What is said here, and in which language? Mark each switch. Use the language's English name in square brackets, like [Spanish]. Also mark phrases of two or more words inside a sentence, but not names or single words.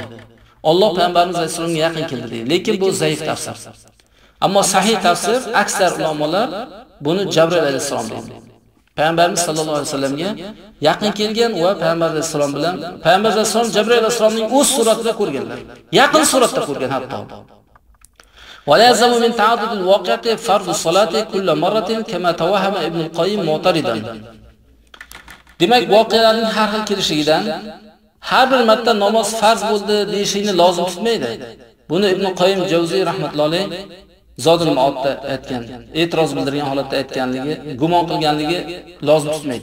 [Uzbek] Alloh payg'ambarimiz alayhisolamga yaqin keldi deydi. Lekin bu zaif tafsir. Ammo sahih tafsir aksar ulamolar buni Jabril alayhisalom deydi. Payg'ambarimiz [Arabic] صلى الله عليه وسلم [Uzbek] yaqin kelgan va payg'ambar alayhisalom bilan payg'ambar alayhisalom Jabril alayhisalomning o'z suratida ko'rganlar. Yaqin suratda ko'rgan hatto. [Arabic] ولا يلزم من تعدد الواقعة فرض الصلاة كل مرة كما توهم ابن القيم معترضا. [Uzbek] Demak, voqealarning har xil kelishidan har bir marta namoz farz bo'ldi deyishini lozim tutmaydi. Buni Ibn Qoyyim Javziy [Arabic] رحمة الله عليه [Uzbek] Zodul Ma'odda aytgan, e'tiroz bildirgan holatda aytganligi, gumon qilganligi lozim tutmaydi.